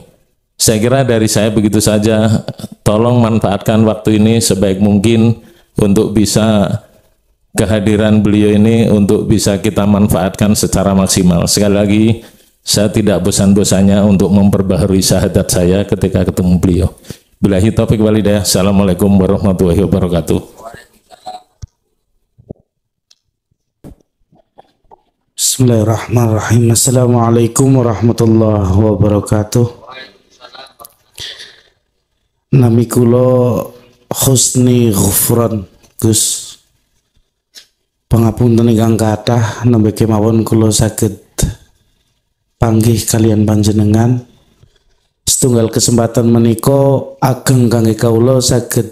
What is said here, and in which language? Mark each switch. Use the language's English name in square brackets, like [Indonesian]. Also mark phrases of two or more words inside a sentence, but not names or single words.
[Indonesian] Saya kira dari saya begitu saja. Tolong manfaatkan waktu ini sebaik mungkin untuk bisa kehadiran beliau ini untuk bisa kita manfaatkan secara maksimal. Sekali lagi, saya tidak bosan-bosannya untuk memperbaharui syahadat saya ketika ketemu beliau. [Arabic] بالله التوفيق والهداية. السلام عليكم ورحمة الله وبركاته. بسم الله الرحمن الرحيم. السلام عليكم ورحمة الله وبركاته. [Javanese] Nami kula Husni Ghufran Gus. Pangapunten ingkang kathah nembe kemawon kula saged panggih kalian panjenengan. Setunggal kesempatan menika ageng kangge kawula saged